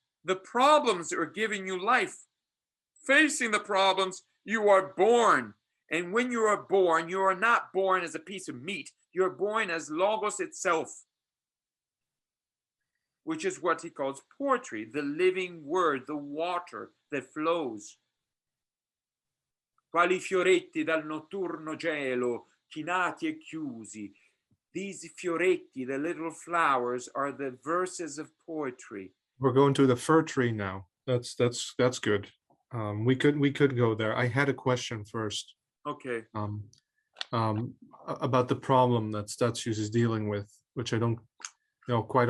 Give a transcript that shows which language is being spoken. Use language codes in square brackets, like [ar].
[en] The problems are giving you life. Facing the problems, you are born. And when you are born, you are not born as a piece of meat. You're born as Logos itself, which is what he calls poetry, the living word, the water that flows. [it] Quali fioretti dal notturno gelo, chinati e chiusi. [en] These fioretti, the little flowers, are the verses of poetry. We're going to the fir tree now. That's good. We could go there. I had a question first. Okay. About the problem that Statius is dealing with, which I don't know quite.